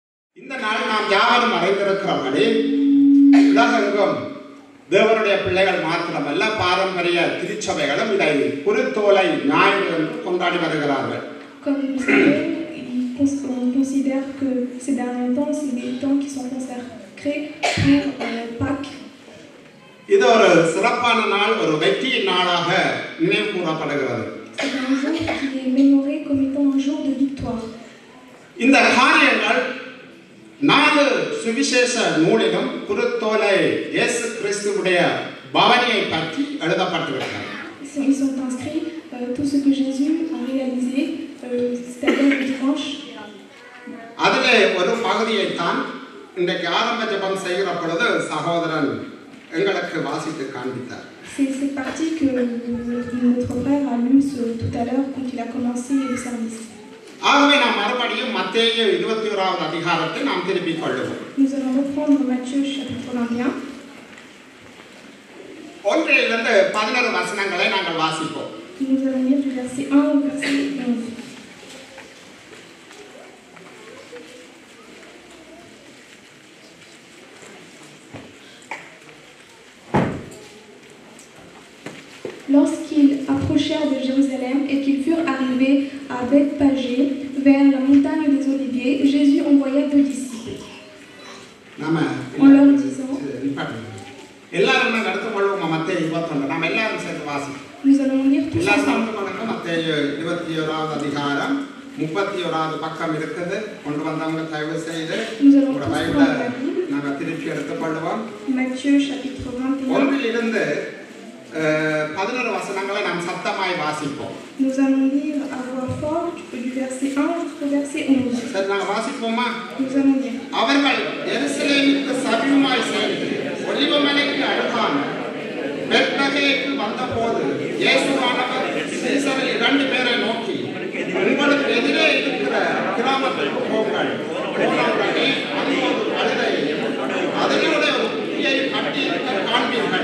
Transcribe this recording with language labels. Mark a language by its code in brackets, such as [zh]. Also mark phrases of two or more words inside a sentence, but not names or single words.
[ta] இந்த நாள் நாம் யாவரும் அறிந்திருக்கிறபடி உலகெங்கும் தேவனுடைய பிள்ளைகள் மாத்திரமல்ல பாரம்பரிய திருச்சபைகளும் இதை குருத்தோலை ஞாயிறு என்று கொண்டாடி வருகிறார்கள். [fr] Comme vous savez, on considère que ces derniers temps, c'est des temps qui sont consacrés pour Pâques. [ta] இது ஒரு சிறப்பான நாள், ஒரு வெற்றியின் நாளாக நினைவு கூறப்படுகிறது. [fr] C'est un jour qui est mémoré comme étant un jour de victoire. [ta] இந்த காரியங்கள் 4 சுவிசேஷ நூலிலும் குருத்தோலை இயேசு கிறிஸ்துவுடைய பவனியை பற்றி எழுதப்பட்டிருக்கிறது. [fr] Ils sont inscrits tout ce que Jésus a réalisé, c'est-à-dire le dimanche. [ta] அதிலே ஒரு பகுதியை தான் இன்றைக்கு ஆரம்ப ஜெபம் செய்கிற பொழுது சகோதரன் எங்களுக்கு வாசித்து காண்பித்தார். [fr] C'est cette partie que notre frère a lue tout à l'heure quand il a commencé le service. [ta] ஆகவே நாம் மறுபடியும் மத்தேயு 21வது அதிகாரத்தை நாம் திருப்பிக் கொள்ளுவோம். [fr] Nous allons reprendre Matthieu chapitre 21. [ta] 1 11 வசனங்களை நாங்கள் வாசிப்போம். [fr] Nous allons lire du verset 1 au verset 11. Lorsqu'ils approchèrent de Jérusalem et qu'ils furent arrivés à Bethphagée, vers la montagne des Oliviers, Jésus envoya 2 disciples. En leur disant, [ta] எல்லாரும் அடுத்து கொள்வோம். மத்தேயு 21 நாம் எல்லாரும் சேர்ந்து வாசிப்போம். [fr] nous allons lire tous [ta] எல்லாரும் [fr] ensemble. [ta] மத்தேயு 21வது அதிகாரம் 31வது பக்கம் இருக்குது. கொண்டு வந்தவங்க தயவு செய்து [fr] Nous allons [ta] உங்களோட [fr] tous [ta] பைபிளை [fr] prendre la Bible. [ta] நாங்கள் திருப்பி எடுத்துக்கொள்வோம். [fr] Matthieu chapitre 21. [ta] 1 11 வசனங்களை நாம் சத்தமாய் வாசிப்போம். [fr] Nous allons lire à voix forte du verset 1 jusqu'au verset 11. [ta] சரி, நாங்கள் வாசிப்போமா? [fr] Nous allons lire. [ta] அவர்கள் எருசலேமுக்கு சமீபமாய் சென்று ஒலிவமலைக்கு அடுத்தான பெத்லகேமுக்கு வந்தபோது இயேசுவானவர் சீசரில் 2 பேரை நோக்கி, உங்களுக்கு எதிரே இருக்கிற கிராமத்திற்கு போங்கள். போனவுடனே அங்கே ஒரு கழுதையையும் அதனோட ஒரு குட்டியை கட்டி காண்பீர்கள்.